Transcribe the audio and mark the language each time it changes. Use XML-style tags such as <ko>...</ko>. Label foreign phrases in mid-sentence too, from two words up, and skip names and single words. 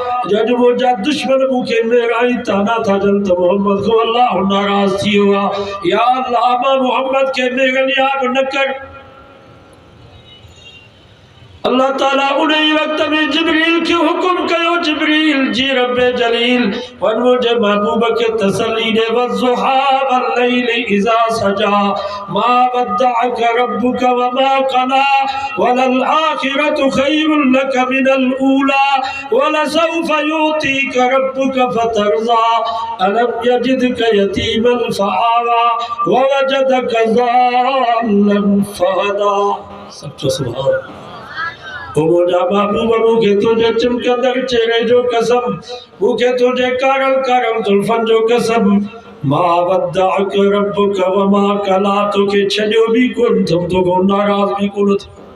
<sd>जॾहिं मुंहिंजा दुश्मन मूंखे मेराई ताना था ॾियनि त मोहम्मद खां अल्लाह नाराज़ थी वियो आहे। या अल्लाह मां मोहम्मद खे बेग़नियाब न कर। अल्लाह ताला उन वक्त में जिब्रील के हुक्म कयो, जिब्रील जी रब जलील वन मुझे महबूब के तसल्ली दे,</sd> <ar>والضحى والليل إذا سجى ما ودعك ربك وما قلى وللآخرة خير لك من الأولى, ولسوف يعطيك ربك فترضى ألم يجدك يتيما فآوى ووجدك ضالا فهدى. सब سبحان الله.</ar> <sd>ओ मुझा महबूब मूंखे तुझे चमकंदड़ चेहरे जो कसम, मूंखे तुझे कारल कारल जुल्फन जो कसम,</sd> <ar>ما ودعك ربك وما قلى,</ar> <sd>तोखे छॾियो बि कोन थो, तोखां नाराज़ बि कोन थियो।</sd>